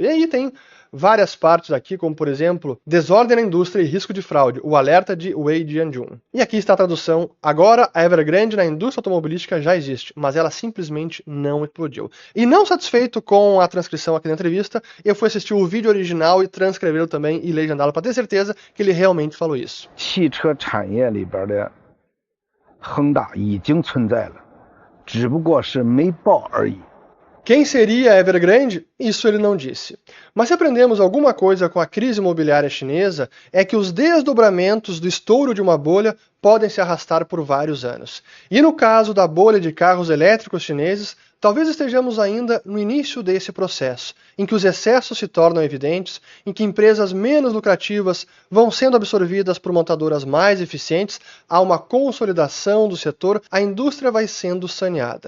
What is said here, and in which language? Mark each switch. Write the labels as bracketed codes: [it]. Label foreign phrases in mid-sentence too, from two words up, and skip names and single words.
[pt] E aí tem várias partes aqui, como por exemplo, desordem na indústria e risco de fraude, o alerta de Wei Jianjun. E aqui está a tradução: agora a Evergrande na indústria automobilística já existe, mas ela simplesmente não explodiu. E não satisfeito com a transcrição aqui da entrevista, eu fui assistir o vídeo original e transcrevê-lo também e legendá-lo para ter certeza que ele realmente falou isso. [zh] 汽车产业里边的恒大已经存在了，只不过是没报而已。 [pt] Quem seria a Evergrande? Isso ele não disse. Mas se aprendemos alguma coisa com a crise imobiliária chinesa, é que os desdobramentos do estouro de uma bolha podem se arrastar por vários anos. E no caso da bolha de carros elétricos chineses, talvez estejamos ainda no início desse processo, em que os excessos se tornam evidentes, em que empresas menos lucrativas vão sendo absorvidas por montadoras mais eficientes, há uma consolidação do setor, a indústria vai sendo saneada.